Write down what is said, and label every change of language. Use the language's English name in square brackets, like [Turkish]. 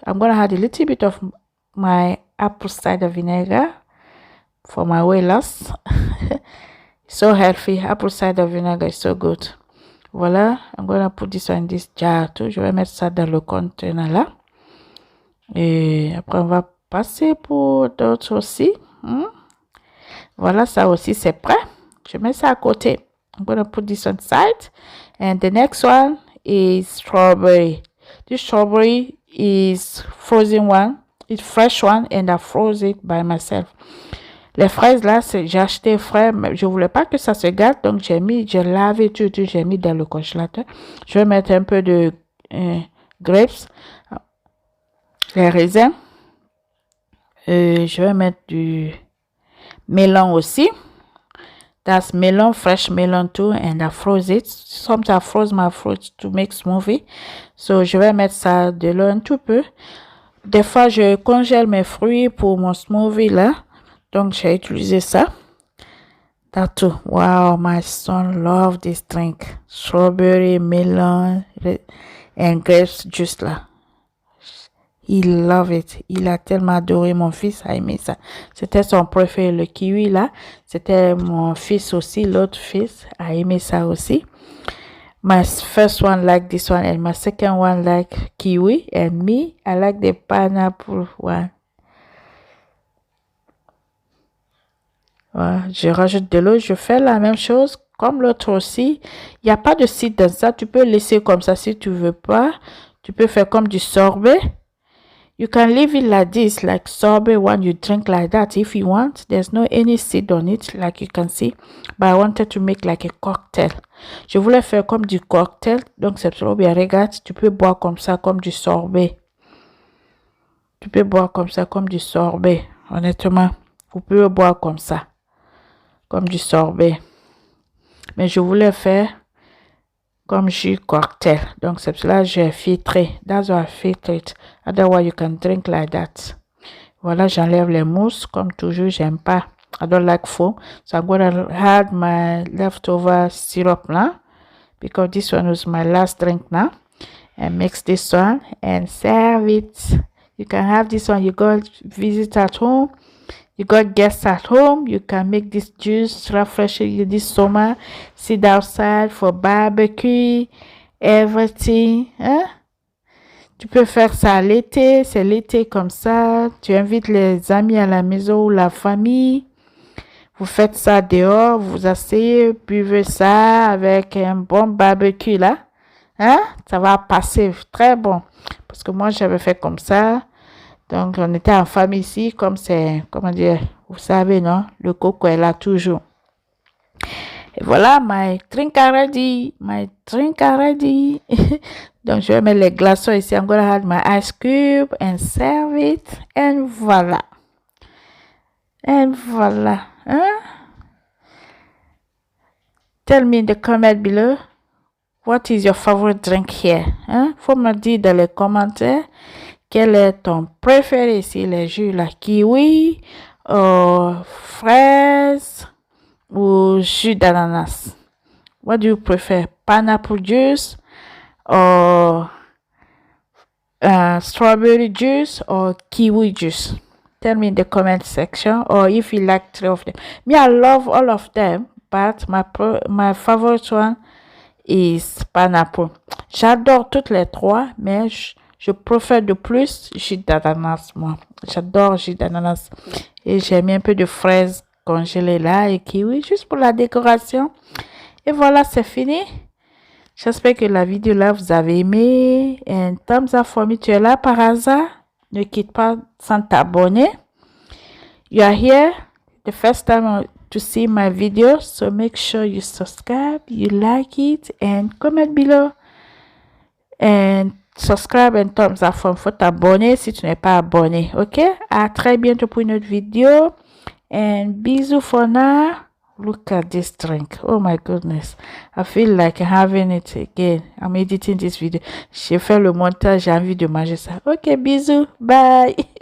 [English] I'm gonna add a little bit of my apple cider vinegar for my weight loss. So healthy. Apple cider vinegar is so good. [French] Voilà, [English] I'm gonna put this in this jar too. [French] Je vais mettre ça dans le conteneur là. Et après, on va passer pour d'autres aussi. Voilà, ça aussi c'est prêt. Je mets ça à côté. [English] I'm gonna put this on side. And the next one is strawberry. This strawberry is frozen one. It's fresh one and I froze it by myself. [French] Les fraises là, j'ai acheté frais, mais je voulais pas que ça se gâte, donc j'ai lavé tout, j'ai mis dans le congélateur. Je vais mettre un peu de grapes, les raisins. Je vais mettre du melon aussi. [English] That's melon, fresh melon too, and I froze it. Sometimes I froze my fruit to make smoothie. [French] So, je vais mettre ça de l'eau un tout peu. Des fois, je congèle mes fruits pour mon smoothie là. Donc, j'ai utilisé ça. [English] That too. Wow, my son love this drink. Strawberry, melon, and grapes juice là. Il love it. [French] Il a tellement adoré. Mon fils a aimé ça. C'était son préféré, le kiwi là. C'était mon fils aussi. L'autre fils a aimé ça aussi. [English] My first one like this one and my second one like kiwi. And me, I like the pineapple one. [French] Voilà, je rajoute de l'eau. Je fais la même chose comme l'autre aussi. Il n'y a pas de cidre dans ça. Tu peux laisser comme ça si tu veux pas. Tu peux faire comme du sorbet. [English] You can leave it like this, like sorbet when you drink like that if you want. There's no any seed on it, like you can see. But I wanted to make like a cocktail. [French] Je voulais faire comme du cocktail. Donc c'est trop bien. Regarde, tu peux boire comme ça, comme du sorbet. Tu peux boire comme ça, comme du sorbet. Honnêtement, vous pouvez boire comme ça, comme du sorbet. Mais je voulais faire comme jus cocktail. Donc c'est cela que j'ai filtré. [English] That's why I filter it. Otherwise you can drink like that. [French] Voilà, j'enlève les mousses. Comme toujours, j'aime pas. [English] I don't like foam. So I'm gonna add my leftover syrup now, because this one was my last drink now. And mix this one and serve it. You can have this one. You got visit at home. You got guests at home. You can make this juice refreshing this summer. Sit outside for barbecue, everything. [French] Hein? Tu peux faire ça l'été. C'est l'été comme ça. Tu invites les amis à la maison ou la famille. Vous faites ça dehors. Vous asseyez, buvez ça avec un bon barbecue là. Hein? Ça va passer très bon. Parce que moi, j'avais fait comme ça. Donc, on était en famille ici, comme c'est, comment dire, vous savez, non? Le coco est là toujours. Et voilà, [English] my drink already. My drink already. [French] Donc, je vais mettre les glaçons ici. [English] I'm gonna add my ice cube and serve it. And voilà. And voilà. Hein? Tell me in the comment below. What is your favorite drink here? Hein? [French] Faut me dire dans les commentaires. Quel est ton préféré ici, les jus, la kiwi, fraise ou jus d'ananas? [English] What do you prefer? Pineapple juice or strawberry juice or kiwi juice? Tell me in the comment section, or if you like 3 of them. Me, I love all of them, but my favorite one is pineapple. [French] J'adore toutes les 3, mais je préfère de plus jus d'ananas, moi. J'adore jus d'ananas. Et j'ai mis un peu de fraises congelées là et kiwi, juste pour la décoration. Et voilà, c'est fini. J'espère que la vidéo là, vous avez aimé. [English] And thumbs up for me. [French] Tu es là par hasard. Ne quitte pas sans t'abonner. [English] You are here the first time to see my video. So make sure you subscribe, you like it, and comment below. And subscribe and thumbs up. [French] Faut t'abonner si tu n'es pas abonné. Ok? À très bientôt pour une autre vidéo. [English] And bisous for now. Look at this drink. Oh my goodness. I feel like having it again. I'm editing this video. [French] J'ai fait le montage. J'ai envie de manger ça. Ok, bisous. Bye.